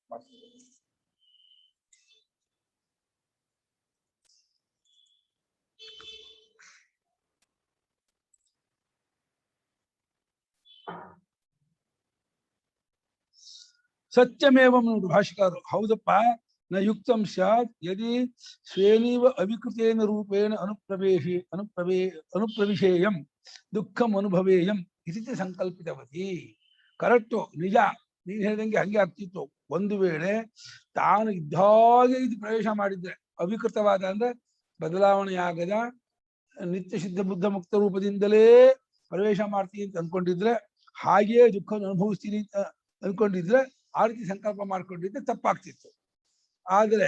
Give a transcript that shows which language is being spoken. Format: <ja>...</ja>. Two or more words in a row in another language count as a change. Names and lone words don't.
<sa>ಸತ್ಯಮೇವಂ ಭಾಷಿಕಾರು ಹೌದಪ್ಪ ನ ಯುಕ್ತಂ ಸ್ಯಾತ್ ಯದಿ ಸ್ವೇನೀವ ಅವಿಕೃತೇನ ರೂಪೇಣ ಅನುಪ್ರವಿಶೇಯಂ ದುಃಖಂ ಅನುಭವೇಯಂ ಇತಿ ಸಂಕಲ್ಪಿತವತಿ</sa> <kn>ಕರೆಕ್ಟು ನಿಜ ನೀನ್ ಹೇಳಿದಂಗೆ ಹಂಗೆ ಆಗ್ತಿತ್ತು ಒಂದು ವೇಳೆ ತಾನು ಇದ್ದಾಗೆ ಇದು ಪ್ರವೇಶ ಮಾಡಿದ್ರೆ ಅವಿಕೃತವಾದ ಅಂದ್ರೆ ಬದಲಾವಣೆಯಾಗದ ನಿತ್ಯ ಸಿದ್ಧ ಬುದ್ಧ ಮುಕ್ತ ರೂಪದಿಂದಲೇ ಪ್ರವೇಶ ಮಾಡ್ತೀನಿ ಅಂತ ಅನ್ಕೊಂಡಿದ್ರೆ ಹಾಗೆಯೇ ದುಃಖವನ್ನು ಅನುಭವಿಸ್ತೀನಿ ಅಂತ ಅನ್ಕೊಂಡಿದ್ರೆ ಆ ರೀತಿ ಸಂಕಲ್ಪ ಮಾಡ್ಕೊಂಡಿದ್ರೆ ತಪ್ಪಾಗ್ತಿತ್ತು ಆದ್ರೆ</kn>